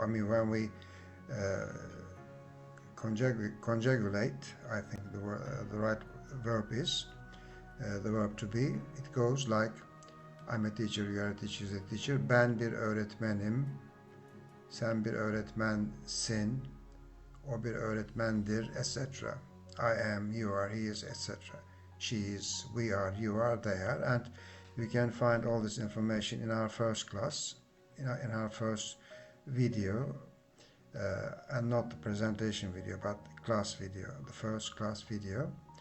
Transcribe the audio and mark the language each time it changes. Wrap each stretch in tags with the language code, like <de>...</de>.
<en>I mean, when we conjugulate, I think the right verb is the verb to be. It goes like, I'm a teacher, you are a teacher, he's a teacher.</en> <tr>Ben bir öğretmenim, sen bir öğretmensin, o bir öğretmendir, etc.</tr> <en>I am, you are, he is, etc. She is, we are, you are, they are. And you can find all this information in our first class, in our first video, and not the presentation video, but the class video, the first class video.</en>